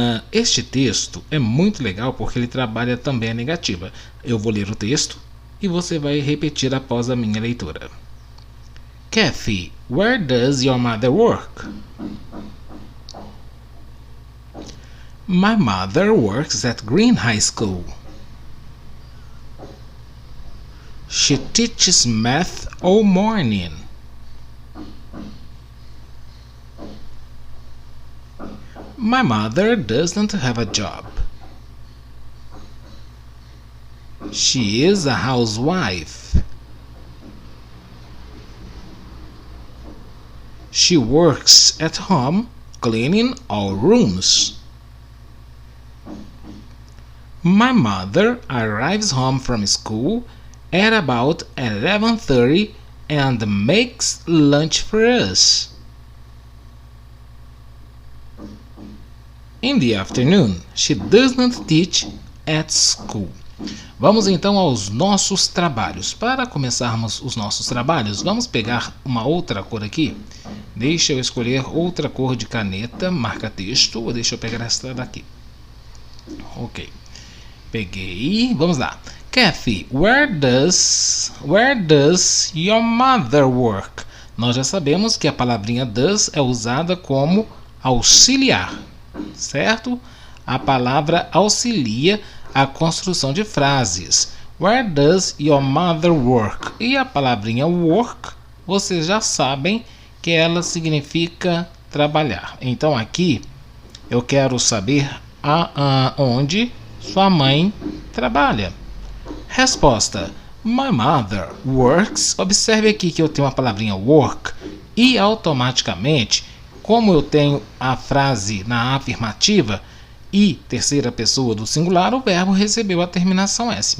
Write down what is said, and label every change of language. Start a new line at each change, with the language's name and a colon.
Portuguese: Este texto é muito legal porque ele trabalha também a negativa. Eu vou ler o texto e você vai repetir após a minha leitura.
English: Kathy, where does your mother work? My mother works at Green High School. She teaches math all morning. My mother doesn't have a job. She is a housewife. She works at home cleaning all rooms. My mother arrives home from school at about 11:30 and makes lunch for us. In the afternoon, she does not teach at school.
Portuguese: Vamos então aos nossos trabalhos. Para começarmos os nossos trabalhos, vamos pegar uma outra cor aqui. Deixa eu escolher outra cor de caneta, marca-texto, ou deixa eu pegar esta daqui. Ok. Peguei. Vamos lá.
English: Kathy, where does your mother work?
Portuguese: Nós já sabemos que a palavrinha does é usada como auxiliar, certo? A palavra auxilia a construção de frases.
English: Where does your mother work?
Portuguese: E a palavrinha work, vocês já sabem que ela significa trabalhar. Então aqui eu quero saber onde sua mãe trabalha. Resposta:
English: My mother works.
Portuguese: Observe aqui que eu tenho a palavrinha work e automaticamente, como eu tenho a frase na afirmativa e terceira pessoa do singular, o verbo recebeu a terminação S.